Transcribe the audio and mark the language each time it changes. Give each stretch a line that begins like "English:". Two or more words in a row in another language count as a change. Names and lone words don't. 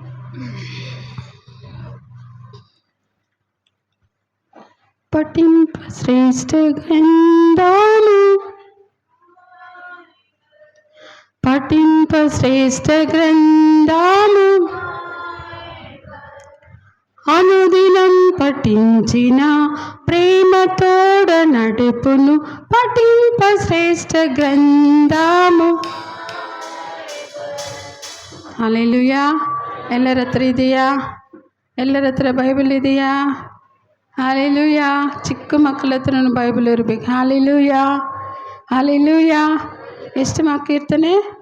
Telugu: పఠింప శ్రేష్ఠ గ్రంథము, పఠింప శ్రేష్ఠ గ్రంథము, అనుదినం పఠించిన ప్రేమతోడ నడుపును. పఠింప శ్రేష్ఠ ಗ್ರಂಥము.
Kannada: ಹಲ್ಲೆಲೂಯಾ. ಎಲ್ಲರ ಹತ್ರ ಇದೆಯಾ? ಎಲ್ಲರ ಹತ್ರ ಬೈಬಲ್ ಇದೆಯಾ? ಹಲ್ಲೆಲೂಯಾ. ಚಿಕ್ಕ ಮಕ್ಕಳ ಹತ್ರನೂ ಬೈಬಲ್ ಇರಬೇಕು. ಹಲ್ಲೆಲೂಯಾ, ಹಲ್ಲೆಲೂಯಾ. ಎಷ್ಟು ಕೀರ್ತನೆ?